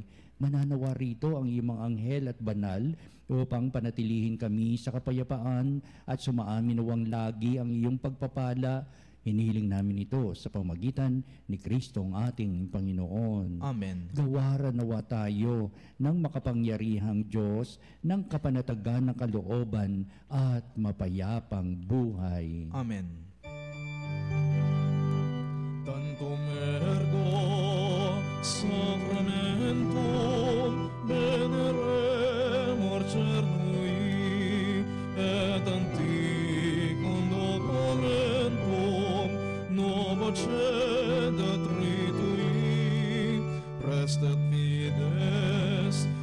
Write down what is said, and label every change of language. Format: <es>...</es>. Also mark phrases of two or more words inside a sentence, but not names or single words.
<tl>Mananawa rito ang iyong mga anghel at banal upang panatilihin kami sa kapayapaan at sumaamin nawang lagi ang iyong pagpapala. Hinihiling namin ito sa pamagitan ni Kristong ating Panginoon. Amen. Gawaran nawa tayo ng makapangyarihang Diyos ng kapanatagan ng kalooban at mapayapang buhay. Amen.</tl> <la>Tantum ergo sacramentum veneremur cernui et antiquum documentum novo cedet ritui prestet fides</la>